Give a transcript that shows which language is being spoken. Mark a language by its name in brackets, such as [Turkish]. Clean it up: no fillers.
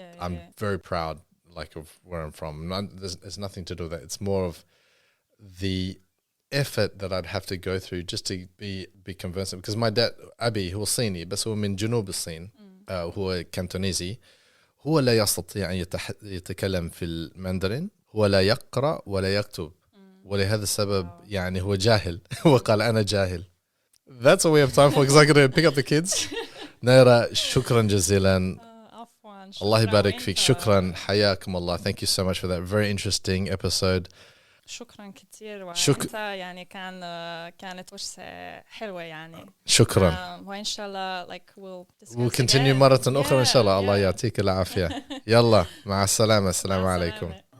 [English] I'm very proud like of where I'm from. There's nothing to do with that. It's more of the effort that I'd have to go through just to be conversant. Because my dad [Arabic] أبي هو صيني بس هو من جنوب الصين. هو كانتونيزي. هو لا يستطيع أن يتكلم في الماندرين. هو لا يقرأ ولا يكتب. ولهذا السبب يعني هو جاهل. هو قال أنا جاهل. [English] That's all we have time for because I got to pick up the kids. [Arabic] Nejra, شكرا جزيلا. الله يبارك فيك. شكرا. حياكم الله. [English] Thank you so much for that very interesting episode. [Arabic] شكرا كثير وانت يعني كانت فرصة حلوة يعني. شكرا. وإن شاء الله like [English] we'll continue [Arabic] مرة أخرى إن شاء الله. الله يعطيك العافية. يلا مع السلامة. السلام عليكم.